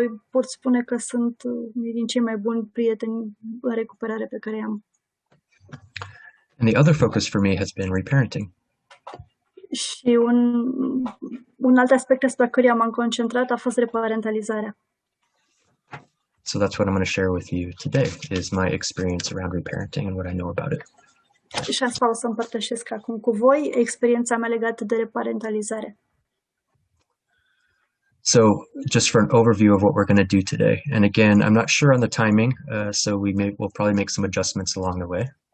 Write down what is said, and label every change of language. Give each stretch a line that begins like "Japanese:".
Romanian: Pot spune că sunt unii din cei mai buni prieteni în recuperare pe care i-am.
English: And the other focus for me has been reparenting.
Romanian: Și un alt aspect asupra căruia m-am concentrat a fost reparentalizarea.
English: So that's what I'm going to share with you today, is my experience around reparenting and what I know about it.
Romanian: Și asta o să împărtășesc acum cu voi, experiența mea legată de reparentalizare.
English: So just for an overview of what we're going to do today. And again, I'm not sure on the timing, so we'll probably make some adjustments along the way.